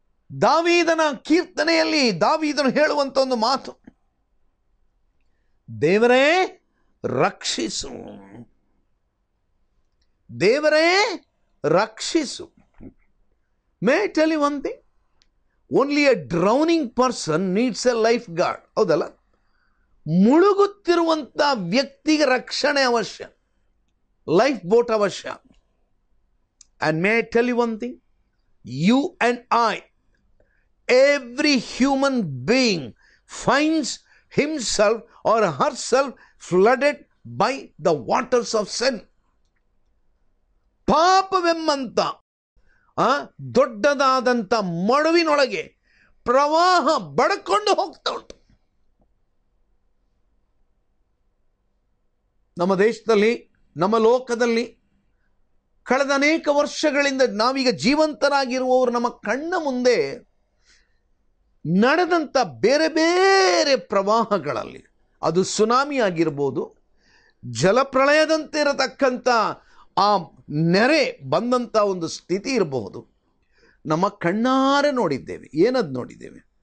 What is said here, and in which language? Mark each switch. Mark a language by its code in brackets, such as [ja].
[kn] ದಾವೀದನ ಕೀರ್ತನೆಯಲ್ಲಿ ದಾವೀದನು ಹೇಳುವಂತ ಒಂದು ಮಾತು, ದೇವರೇ ರಕ್ಷಿಸು, ದೇವರೇ ರಕ್ಷಿಸು. [en] May I tell you one thing? Only a drowning person needs a lifeguard. [kn] ಹೌದಲ್ಲ? ಮುಳುಗುತ್ತಿರುವಂತ ವ್ಯಕ್ತಿಗೆ ರಕ್ಷಣೆ ಅವಶ್ಯ, ಲೈಫ್ ಬೋಟ್ ಅವಶ್ಯ. [en] And may I tell you one thing? You and I, every human being finds himself or herself flooded by the waters of sin. [kn] ಪಾಪವೆಂಬಂತ ದೊಡ್ಡದಾದಂಥ ಮಡುವಿನೊಳಗೆ ಪ್ರವಾಹ ಬಡ್ಕೊಂಡು ಹೋಗ್ತಾ ಉಂಟು. ನಮ್ಮ ದೇಶದಲ್ಲಿ, ನಮ್ಮ ಲೋಕದಲ್ಲಿ ಕಳೆದ ಅನೇಕ ವರ್ಷಗಳಿಂದ ನಾವೀಗ ಜೀವಂತರಾಗಿರುವವರು ನಮ್ಮ ಕಣ್ಣ ಮುಂದೆ ನಡೆದಂಥ ಬೇರೆ ಬೇರೆ ಪ್ರವಾಹಗಳಲ್ಲಿ, ಅದು ಸುನಾಮಿ ಆಗಿರ್ಬೋದು, ಜಲಪ್ರಳಯದಂತೆ ಇರತಕ್ಕಂಥ ಆ ನೆರೆ ಬಂದಂಥ ಒಂದು ಸ್ಥಿತಿ ಇರಬಹುದು, ನಮ್ಮ ಕಣ್ಣಾರೆ ನೋಡಿದ್ದೇವೆ. ಏನದು ನೋಡಿದ್ದೇವೆ?